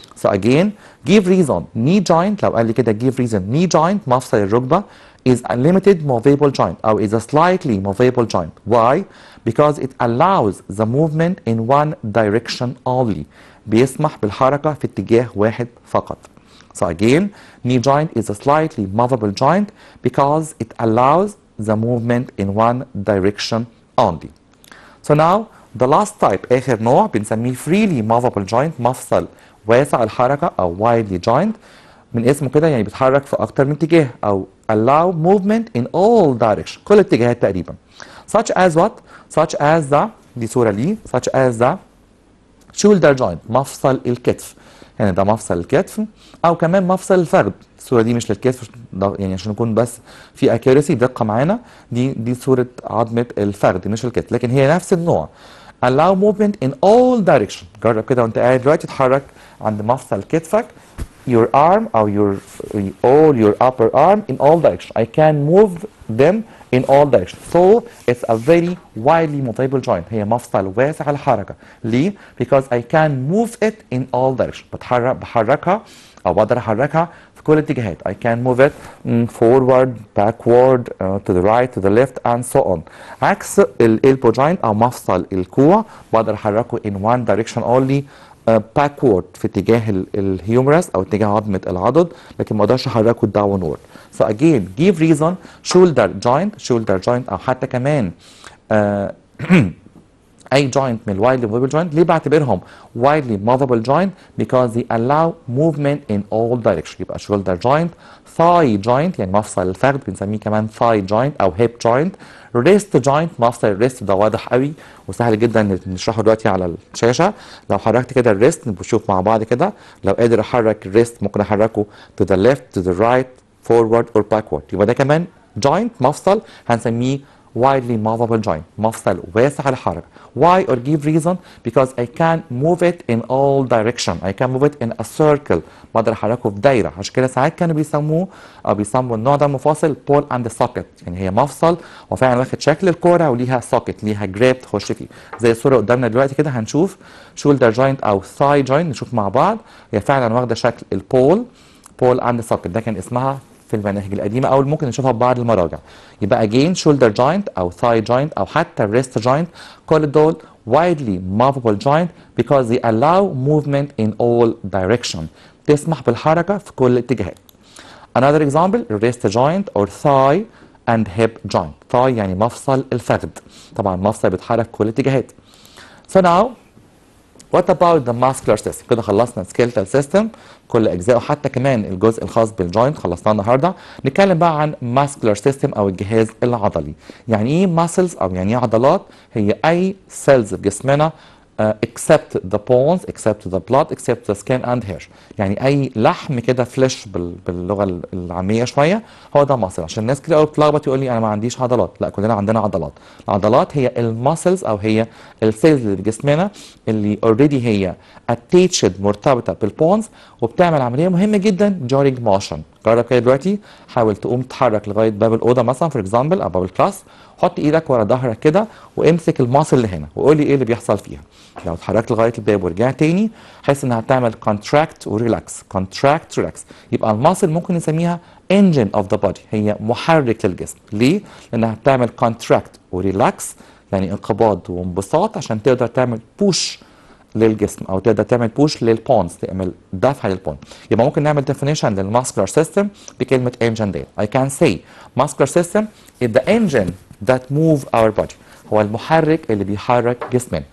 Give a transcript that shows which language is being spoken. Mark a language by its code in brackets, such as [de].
[en] So again give reason knee joint، [ar] لو قال لي كده [en] give reason knee joint [ar] مفصل الركبه [en] is a limited movable joint أو is a slightly movable joint. Why? Because it allows the movement in one direction only. [ar] بيسمح بالحركة في اتجاه واحد فقط. [en] So again, knee joint is a slightly movable joint because it allows the movement in one direction only. So now the last type [ar] آخر نوع بنسميه [en] freely movable joint [ar] مفصل واسع الحركة أو [en] widely joint. [ar] من اسمه كده يعني بيتحرك في أكتر من اتجاه أو [en] allow movement in all directions [ar] كل الاتجاهات تقريبا. [en] such as what? such as the [ar] دي صورة ليه [en] such as the shoulder joint [ar] مفصل الكتف، يعني ده مفصل الكتف أو كمان مفصل الفخذ. الصورة دي مش للكتف يعني عشان نكون بس في accuracy دقة معانا، دي صورة عظمة الفخذ مش الكتف، لكن هي نفس النوع. [en] allow movement in all directions. [ar] جرب كده وانت قاعد دلوقتي تتحرك عند مفصل كتفك [en] your arm or your upper arm in all directions. I can move them in all directions. So it's a very widely movable joint. [ar] هي مفصل واسع الحركة. ليه؟ [en] Because I can move it in all directions. [ar] بحركها أو بقدر أحركها في كل الاتجاهات. [en] I can move it forward, backward, to the right, to the left and so on. [ar] عكس elbow joint أو مفصل الكوع بقدر أحركه [en] in one direction only. [ar] backward في اتجاه الهيومرس او اتجاه عظمه العضد، لكن ما اقدرش احركه downward. [en] So again give reason shoulder joint [ar] او حتى كمان اي [en] joint من widely movable joint. [ar] ليه بعتبرهم [en] widely movable joint؟ because they allow movement in all directions. [ar] يبقى shoulder joint، thigh joint يعني مفصل الفخذ بنسميه كمان thigh joint او hip joint، wrist joint مفصل الريست ده واضح قوي وسهل جدا نشرحه دلوقتي على الشاشه. لو حركت كده الريست نشوف مع بعض كده، لو قادر احرك الريست ممكن احركه [en] to the left to the right forward or backward. [ar] يبقى ده كمان joint مفصل هنسميه widely movable joint مفصل واسع الحركة. [en] Why or give reason? Because I can move it in all direction. I can move it in a circle. [ar] بقدر احركه في دايرة. عشان كده ساعات كانوا بيسموا النوع ده مفاصل ball and socket. يعني هي مفصل وفعلا واخد شكل الكورة وليها socket ليها جراب تخش فيه. زي الصورة قدامنا دلوقتي كده هنشوف shoulder joint او thigh joint نشوف مع بعض. هي فعلا واخدة شكل البول and socket. ده كان اسمها في المناهج القديمه او ممكن نشوفها في بعض المراجع. [en] يبقى again shoulder joint او thigh joint او حتى wrist joint [ar] كل دول [en] widely movable joint because they allow movement in all direction. [ar] تسمح بالحركه في كل الاتجاهات. [en] Another example wrist joint or thigh and hip joint. [ar] thigh يعني مفصل الفخذ. طبعا مفصل بيتحرك في كل الاتجاهات. [en] So now what about the muscular system؟ [ar] كده خلصنا skeletal system كل اجزائه حتى كمان الجزء الخاص بالجوينت خلصناه النهارده. نتكلم بقى عن muscular system او الجهاز العضلي. يعني ايه muscles او يعني ايه عضلات؟ هي اي cells في جسمنا [en] except the bones, except the blood, except the skin and hair. [ar] يعني اي لحم كده فليش باللغه العاميه شويه هو ده ماسل. عشان الناس كتير قوي بتلخبط يقول لي انا ما عنديش عضلات. لا كلنا عندنا عضلات. العضلات هي الماسلز او هي السيلز اللي في جسمنا اللي اوريدي هي attached مرتبطه بالبونز وبتعمل عمليه مهمه جدا [en] during motion. [ar] جرب كده دلوقتي حاول تقوم تتحرك لغايه باب الاوضه مثلا فور اكزامبل او باب الكلاس. حط ايدك ورا ظهرك كده وامسك الماسل اللي هنا وقول لي ايه اللي بيحصل فيها. لو اتحركت لغايه الباب ورجعت تاني حس انها بتعمل كونتراكت وريلاكس كونتراكت ريلاكس. يبقى الماسل ممكن نسميها انجن اوف ذا بودي هي محرك للجسم. ليه؟ لانها بتعمل كونتراكت وريلاكس يعني انقباض وانبساط عشان تقدر تعمل بوش للجسم او تقدر تعمل بوش للبونز تعمل دفع للبون. يبقى ممكن نعمل definition للماسكولار سيستم بكلمه engine ديت. [en] I can say muscular system is the engine that move our body. [ar] هو المحرك اللي بيحرك جسمنا.